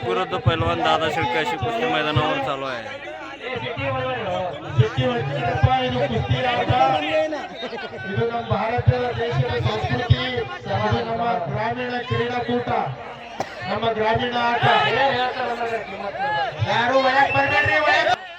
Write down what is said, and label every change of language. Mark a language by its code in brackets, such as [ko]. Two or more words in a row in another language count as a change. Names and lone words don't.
[mr] विरुद्ध पैलवान दादा शेळके अशी कुस्ती मैदानावर चालू आहे. [kn] ಇದು ನಮ್ಮ ಭಾರತ ದೇಶದ ಸಂಸ್ಕೃತಿ, ಅದು ನಮ್ಮ ಗ್ರಾಮೀಣ ಕ್ರೀಡಾಕೂಟ, ನಮ್ಮ ಗ್ರಾಮೀಣ ಆಟ. ಯಾರು ಒಳಗೆ ಬರ್ಬೇಡ್ರಿ, ಒಳಗೆ